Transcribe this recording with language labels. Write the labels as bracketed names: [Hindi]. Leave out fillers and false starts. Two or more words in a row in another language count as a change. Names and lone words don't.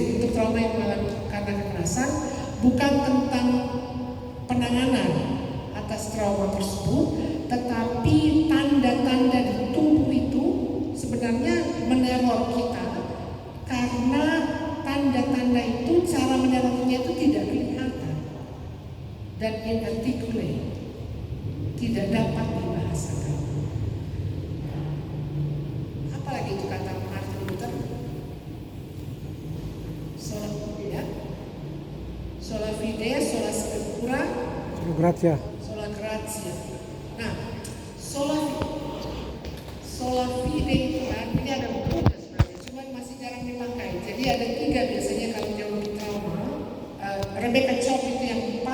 [Indonesian] Untuk trauma yang mengalami karena kekerasan, bukan tentang penanganan atas trauma tersebut, tetapi tanda-tanda di tubuh itu sebenarnya meneror kita, karena tanda-tanda itu, cara menerornya itu tidak kelihatan dan inarticulate, tidak dapat dibahasakan. Apalagi itu kata Martin Luther? [Latin] Sola fide, sola scriptura, Grazie. sola gratia. [Indonesian] Nah, sola fide itu kan, ini ada buku sebenarnya, cuma masih jarang dipakai. Jadi ada 3 biasanya kalau teologi trauma. Rebecca Cobb itu yang